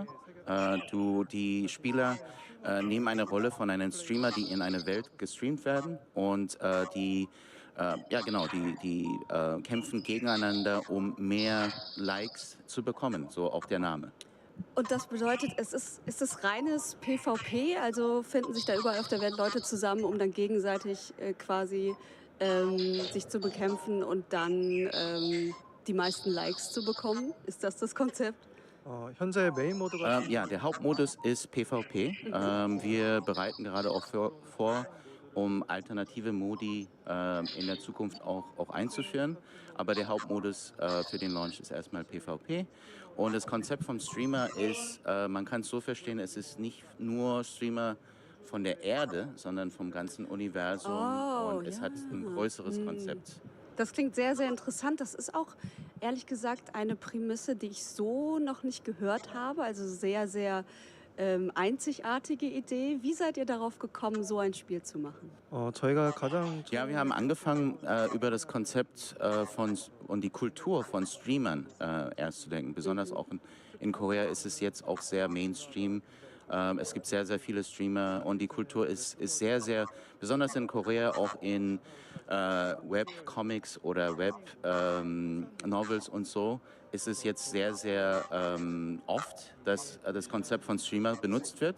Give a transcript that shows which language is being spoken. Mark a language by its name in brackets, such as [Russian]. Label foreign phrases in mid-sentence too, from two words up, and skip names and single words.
[German] Die Spieler nehmen eine Rolle von einem Streamer, die in eine Welt gestreamt werden und die kämpfen gegeneinander, um mehr Likes zu bekommen, so auch der Name. Und das bedeutet, ist es reines PvP? Also finden sich da überall auf der Welt Leute zusammen, um dann gegenseitig quasi sich zu bekämpfen und dann die meisten Likes zu bekommen? Ist das Konzept? [Korean] 현재 메인 모드가 [German] Ja, der Hauptmodus ist PvP. Wir bereiten gerade auch vor, um alternative Modi in der Zukunft auch einzuführen. Aber der Hauptmodus für den Launch ist erstmal PvP. Und das Konzept vom Streamer ist, man kann es so verstehen, es ist nicht nur Streamer von der Erde, sondern vom ganzen Universum. Und es hat ein größeres Konzept. Das klingt sehr, sehr interessant. Das ist auch, ehrlich gesagt, eine Prämisse, die ich so noch nicht gehört habe. Also sehr, sehr einzigartige Idee. Wie seid ihr darauf gekommen, so ein Spiel zu machen? [Korean] 저희가 가장 [German] Ja, wir haben angefangen, über das Konzept und die Kultur von Streamern erst zu denken. Besonders auch in Korea ist es jetzt auch sehr Mainstream. Es gibt sehr, sehr viele Streamer und die Kultur ist sehr, sehr, besonders in Korea, auch in Webcomics oder Web-Novels und so, ist es jetzt sehr, sehr oft, dass das Konzept von Streamer benutzt wird.